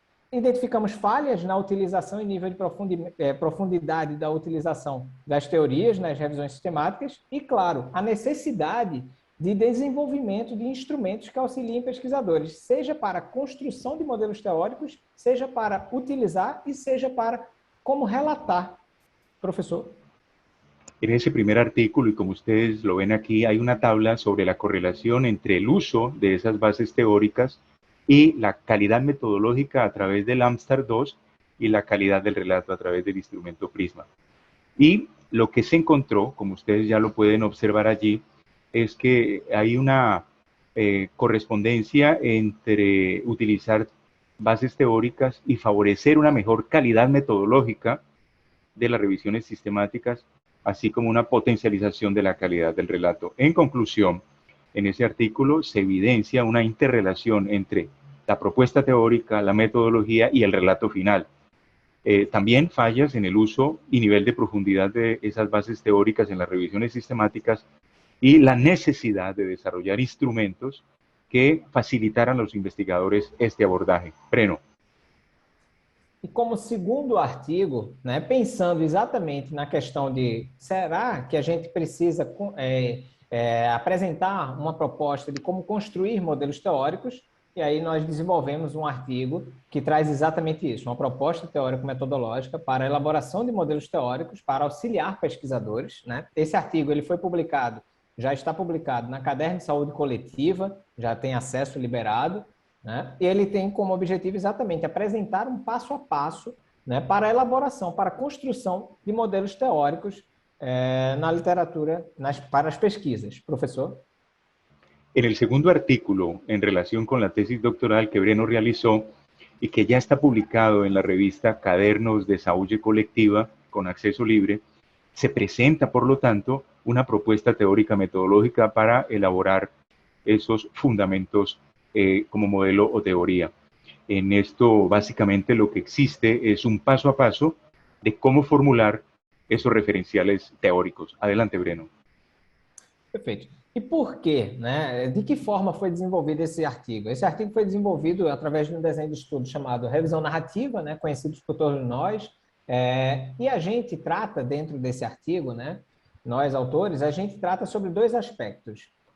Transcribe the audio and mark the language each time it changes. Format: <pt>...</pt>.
<pt>Identificamos falhas na utilização e nível de profundidade da utilização das teorias nas revisões sistemáticas e, claro, a necessidade de desenvolvimento de instrumentos que auxiliem pesquisadores, seja para a construção de modelos teóricos, seja para utilizar e seja para como relatar.</pt> <es>Profesor. En ese primer artículo, y como ustedes lo ven aquí, hay una tabla sobre la correlación entre el uso de esas bases teóricas y la calidad metodológica a través del Amstar 2 y la calidad del relato a través del instrumento Prisma. Y lo que se encontró, como ustedes ya lo pueden observar allí, es que hay una correspondencia entre utilizar bases teóricas y favorecer una mejor calidad metodológica de las revisiones sistemáticas, así como una potencialización de la calidad del relato. En conclusión, en ese artículo se evidencia una interrelación entre la propuesta teórica, la metodología y el relato final. También fallas en el uso y nivel de profundidad de esas bases teóricas en las revisiones sistemáticas y la necesidad de desarrollar instrumentos que facilitaran a los investigadores este abordaje. Breno.</es> <pt>E como segundo artigo, né, pensando exatamente na questão de será que a gente precisa apresentar uma proposta de como construir modelos teóricos, e aí nós desenvolvemos um artigo que traz exatamente isso, uma proposta teórico-metodológica para a elaboração de modelos teóricos para auxiliar pesquisadores, né? Esse artigo ele foi publicado, já está publicado na Caderno de Saúde Coletiva, já tem acesso liberado, né? E ele tem como objetivo exatamente apresentar um passo a passo, né, para a elaboração, para a construção de modelos teóricos na literatura, para as pesquisas. Professor?</pt> <es>En el segundo artículo, en relación con la tesis doctoral que Breno realizó y que ya está publicado en la revista Cadernos de Saúde Colectiva con acceso libre, se presenta, por lo tanto, una propuesta teórica metodológica para elaborar esos fundamentos como modelo o teoría. En esto, básicamente, lo que existe es un paso a paso de cómo formular esos referenciales teóricos. Adelante, Breno.</es> <pt>Perfeito. E por quê? Né? De que forma foi desenvolvido esse artigo? Esse artigo foi desenvolvido através de um desenho de estudo chamado Revisão Narrativa, né, conhecido por todos nós, e a gente trata dentro desse artigo, né, nós autores, a gente trata sobre dois aspectos.</pt>